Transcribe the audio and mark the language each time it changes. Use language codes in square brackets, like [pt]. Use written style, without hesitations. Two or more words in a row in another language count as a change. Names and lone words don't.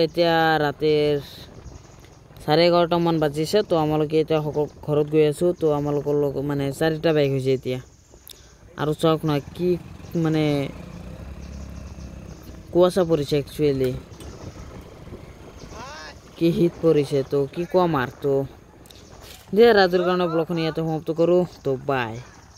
[as] এতিয়া ৰাতিৰ 11:30 মান বাজিছে। তো আমালোকে এতিয়া ঘৰত গৈ আছো। তো আমালোকৰ লগত মানে 4টা বাইক হৈছে এতিয়া। আৰু চাওক না কি মানে কুয়াশা পৰিছে, একচুয়ালি কি শীত পৰিছে। তো কি কম আর। তো দিয়ে ৰাতিৰ কাৰণে ব্লগখন ইয়াতে সমাপ্ত কৰো। তো বাই।